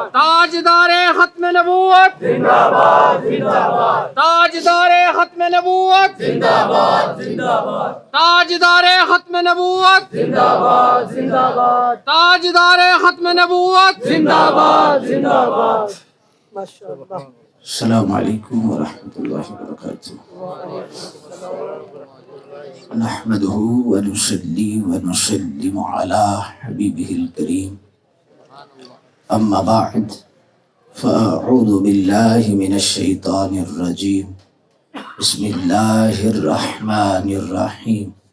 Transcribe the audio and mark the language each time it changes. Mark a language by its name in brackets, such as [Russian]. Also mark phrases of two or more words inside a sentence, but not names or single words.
[Urdu] تاجدار ختم نبوت زندہ باد زندہ باد تاجدار ختم نبوت زندہ باد زندہ باد تاجدار ختم نبوت زندہ باد زندہ باد تاجدار ختم نبوت زندہ باد زندہ باد [Arabic] ماشاء اللہ. السلام علیکم ورحمۃ اللہ وبرکاتہ. نحمده ونصلي ونسلم على حبيبه الكريم. أما بعد فأعوذ بالله من الشيطان الرجيم. بسم الله الرحمن الرحيم.